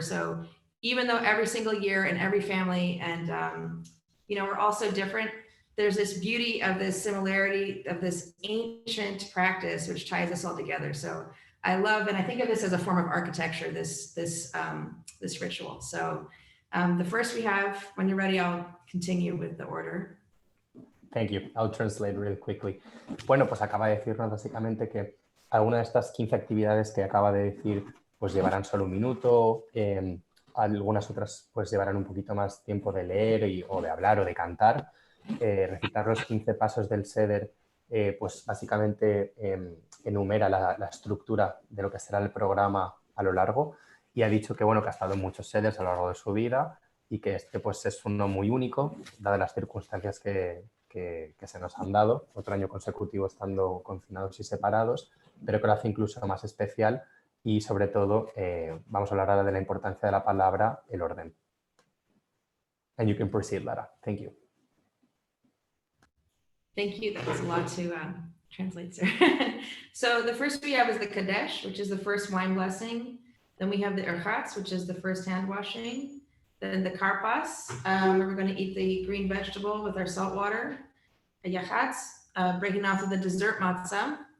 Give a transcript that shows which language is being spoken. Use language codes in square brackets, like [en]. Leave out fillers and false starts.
[en] So even though every single year and every family and, we're all so different, there's this beauty of this similarity of this ancient practice, which ties us all together. So I love, and I think of this as a form of architecture, this ritual. So the first we have, when you're ready, I'll continue with the order. Thank you. I'll translate really quickly. [es] Bueno, pues acaba de decirnos básicamente que algunas de estas 15 actividades que acaba de decir, pues llevarán solo un minuto, algunas otras pues llevarán un poquito más tiempo de leer o de hablar o de cantar. Recitar los 15 pasos del Seder, pues básicamente enumera la estructura de lo que será el programa a lo largo, y ha dicho que bueno, que ha estado en muchos Seders a lo largo de su vida y que este pues es uno muy único, dadas las circunstancias que se nos han dado, otro año consecutivo estando confinados y separados, pero que lo hace incluso más especial. Y sobre todo, vamos a hablar ahora de la importancia de la palabra, el orden. [en] And you can proceed, Lara. Thank you. Thank you. That was a lot to translate, sir. So the first we have is the Kadesh, which is the first wine blessing. Then we have the Erchatz, which is the first hand washing. Then the Karpas, where we're going to eat the green vegetable with our salt water. A Yachatz, breaking off of the dessert matzah.